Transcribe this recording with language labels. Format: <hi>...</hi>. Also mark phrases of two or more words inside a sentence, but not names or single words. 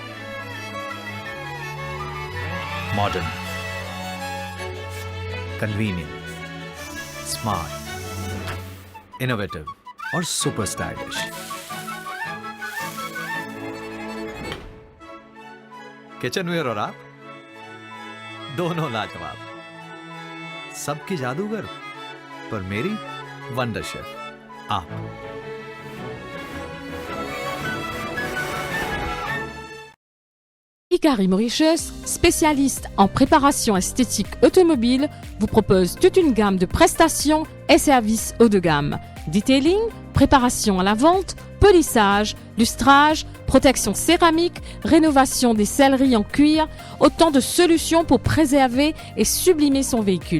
<en>Modern, convenient, smart, innovative और super stylish.</en> <hi>किचनवेयर और आप दोनों लाजवाब। सबकी जादूगर पर मेरी</hi> <en>wonder chef</en> <hi>आप।</hi> <fr>Ikari Mauritius, spécialiste en préparation esthétique automobile, vous propose toute une gamme de prestations et services haut de gamme. Detailing, préparation à la vente, polissage, lustrage, protection céramique, rénovation des selleries en cuir, autant de solutions pour préserver et sublimer son véhicule.</fr>